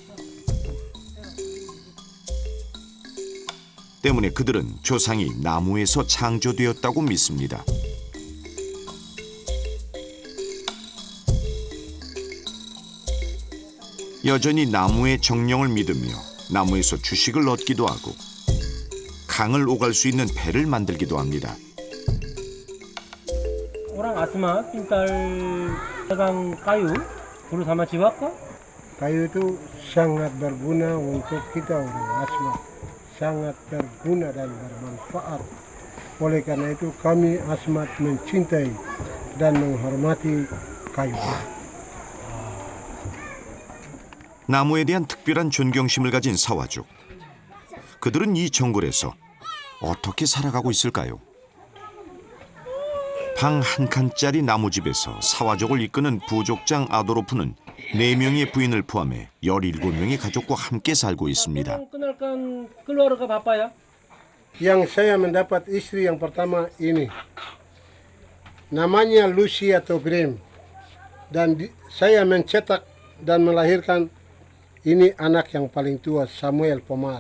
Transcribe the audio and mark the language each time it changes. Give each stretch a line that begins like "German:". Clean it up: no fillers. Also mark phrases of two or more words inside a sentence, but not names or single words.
Korean: 때문에 그들은 조상이 나무에서 창조되었다고 믿습니다. 여전히 나무의 정령을 믿으며 나무에서 주식을 얻기도 하고 강을 오갈 수 있는 배를 만들기도 합니다.
Indonesian: Orang Asmat pintar pegang kayu, dulu sama Ciwaka. Kayu itu sangat berguna untuk kita orang Asmat, sangat berguna dan bermanfaat. Oleh karena itu kami Asmat mencintai dan menghormati kayu.
Korean: 나무에 대한 특별한 존경심을 가진 사와족. 그들은 이 정글에서 어떻게 살아가고 있을까요? 방 한 칸짜리 나무집에서 사와족을 이끄는 부족장 아도로프는 4명의 부인을 포함해 17명의 가족과 함께 살고 있습니다.
Indonesian: Kenalkan keluarga Bapak ya. Yang saya mendapat istri yang pertama ini, namanya Lucia Togrim, dan saya mencetak dan melahirkan ini anak yang paling tua Samuel Pomar.